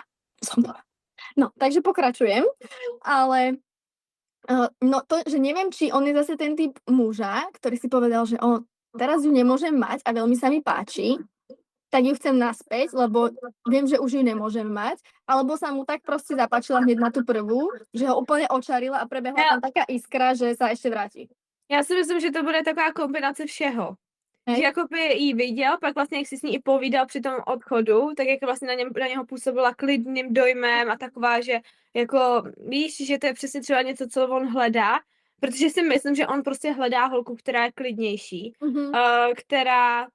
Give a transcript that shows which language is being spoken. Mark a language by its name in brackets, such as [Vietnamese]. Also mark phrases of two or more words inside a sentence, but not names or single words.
[Slovak] No, takže pokračujem, ale no to, že neviem, či on je zase ten typ muža, ktorý si povedal, že teraz ju nemôžem mať a veľmi sa mi páči, tak ju chcem naspäť, lebo viem, že už ju nemôžem mať, alebo sa mu tak proste zapáčila hneď na tú prvú, že ho úplne očarila a prebehla tam taká iskra, že sa ešte vráti. [Czech] Já si myslím, že to bude taková kombinace všeho. [Slovak] Hej. [Czech] Že jakoby jí viděl, pak vlastně jak si s ní i povídal při tom odchodu, tak jak vlastně na něho působila klidným dojmem a taková, že jako víš, že to je přesně třeba něco, co on hledá, protože si myslím, že on prostě hledá holku, která je klidnější, která...